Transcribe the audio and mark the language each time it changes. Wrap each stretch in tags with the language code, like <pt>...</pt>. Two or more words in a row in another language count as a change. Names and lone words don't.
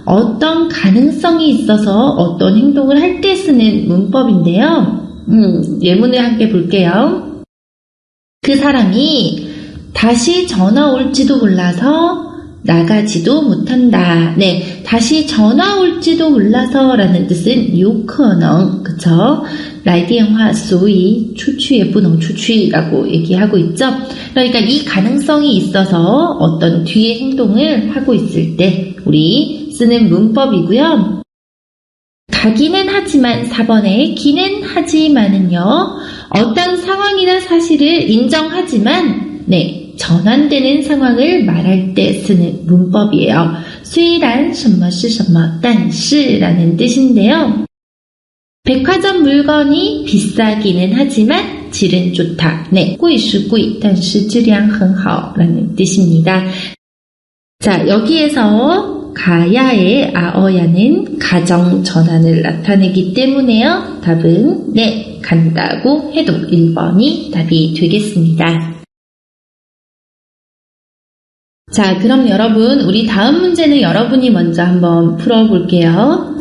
<ko>어떤 가능성이 있어서 어떤 행동을 할 때 쓰는 문법인데요. 예문을 함께 볼게요. 그 사람이 다시 전화 올지도 몰라서 나가지도 못한다. 네, 다시 전화 올지도 몰라서 라는 뜻은 有可能, 그쵸?</ko> <zh>来电话所以出去也不能出去</zh> <ko>라고 얘기하고 있죠. 그러니까 이 가능성이 있어서 어떤 뒤의 행동을 하고 있을 때 우리 쓰는 문법이고요. 가기는 하지만 4번에 기는 하지만은요. 어떤 상황이나 사실을 인정하지만 네, 전환되는 상황을 말할 때 쓰는 문법이에요.</ko> <zh>虽然什么是什么但是</zh> <ko>라는 뜻인데요. 백화점 물건이 비싸기는 하지만 질은 좋다. 네,</ko> <zh>贵是贵但是质量很好</zh> <ko>라는 뜻입니다. 자, 여기에서 가야의 아어야는 가정 전환을 나타내기 때문에요. 답은 네, 간다고 해도 1번이 답이 되겠습니다. 자, 그럼 여러분, 우리 다음 문제는 여러분이 먼저 한번 풀어볼게요.</ko>